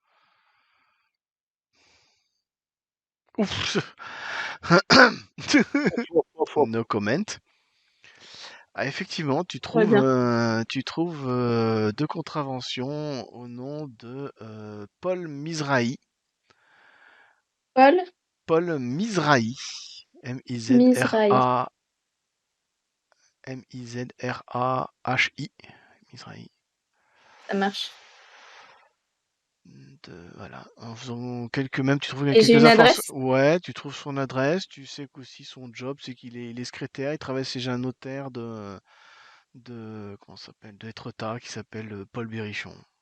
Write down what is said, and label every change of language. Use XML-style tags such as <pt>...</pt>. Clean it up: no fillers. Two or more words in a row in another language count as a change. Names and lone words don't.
<fr>Ouf.</fr> <en>No comment.</en> <fr>Ah, effectivement, Très bien. tu trouves deux contraventions au nom de Paul Mizrahi. Paul Paul Mizrahi. Mizrahi. M-I-Z-R-A. M-I-Z-R-A-H-I. Mizrahi. Ça marche. Voilà. En faisant même, tu trouves Et j'ai quelques une informations. adresse? Ouais, tu trouves son adresse. Tu sais qu'aussi son job, c'est il est secrétaire. Il travaille chez un notaire comment ça s'appelle, d'Étretat qui s'appelle Paul Berrichon.</fr>